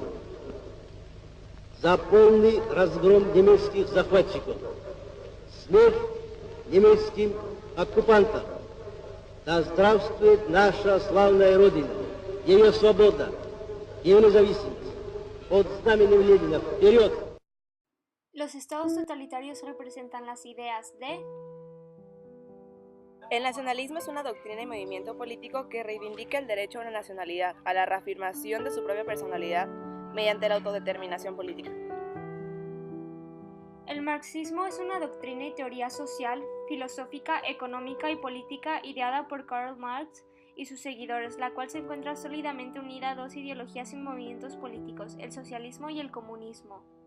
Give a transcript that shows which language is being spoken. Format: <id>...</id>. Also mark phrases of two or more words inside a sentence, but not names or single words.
<ru>За полный разгром немецких захватчиков, смерть немецким оккупантам. Да здравствует наша славная Родина, ее свобода, ее независимость. Под знаменем Ленина вперед!</ru> <es>Los estados totalitarios representan las ideas de... El nacionalismo es una doctrina y movimiento político que reivindica el derecho a una nacionalidad, a la reafirmación de su propia personalidad mediante la autodeterminación política. El marxismo es una doctrina y teoría social, filosófica, económica y política ideada por Karl Marx y sus seguidores, la cual se encuentra sólidamente unida a dos ideologías y movimientos políticos, el socialismo y el comunismo.</es>